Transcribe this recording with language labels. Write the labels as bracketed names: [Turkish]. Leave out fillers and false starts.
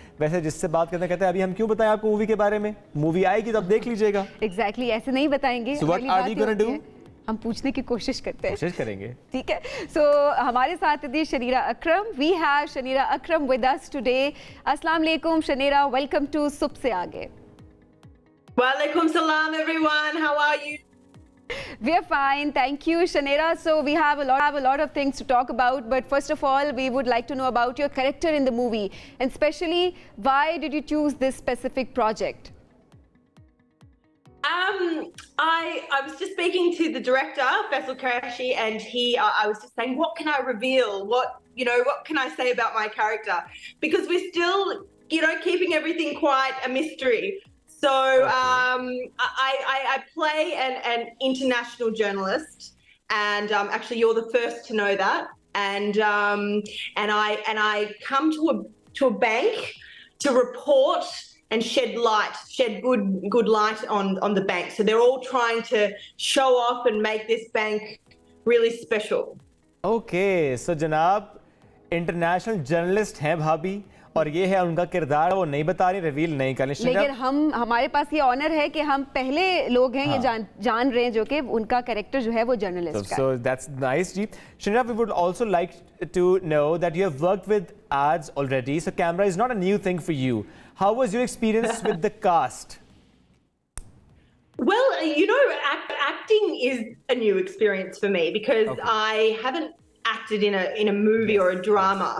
[Hindi] वैसे जिससे बात करते कहते हैं अभी हम क्यों बताएं आपको मूवी के बारे में, मूवी आएगी तो अब देख लीजिएगा। एग्जैक्टली, ऐसे नहीं बताएंगे। [English] So what are we gonna do? [Hindi] हम पूछने की कोशिश करते हैं, कोशिश करेंगे, ठीक है। सो हमारे साथ थी शनीरा अकरम। [English] We have Shanira Akram with us today. [Hindi] अस्सलाम वालेकुम शनीरा, [English] welcome to [Hindi] सुबह से आगे। [English] Walaikum salam everyone, how are you? We are fine, thank you Shanera. So we have a lot of things to talk about, but first of all we would like to know about your character in the movie, and especially why did you choose this specific project? I was just speaking to the director Faisal Qureshi, and I was just saying, what can I reveal, what can I say about my character, because we're still keeping everything quite a mystery. So I play an international journalist, and actually you're the first to know that. And I come to a bank to report and shed good light on the bank. So they're all trying to show off and make this bank really special. Okay, so [Hindi] जनाब international journalist हैं भाभी, और ये है उनका किरदार, वो नहीं बता रही, रिवील नहीं करनी। लेकिन हमारे पास ये ऑनर है कि हम पहले लोग हैं ये जान रहे हैं जो कि उनका कैरेक्टर जो है वो जर्नलिस्ट का है। [English] So that's nice जी। Shinra, we would also like to know that you have worked with ads already, so camera is not a new thing for you. How was your experience with the cast? Well, you know, acting is a new experience for me because I haven't acted in a movie or a drama.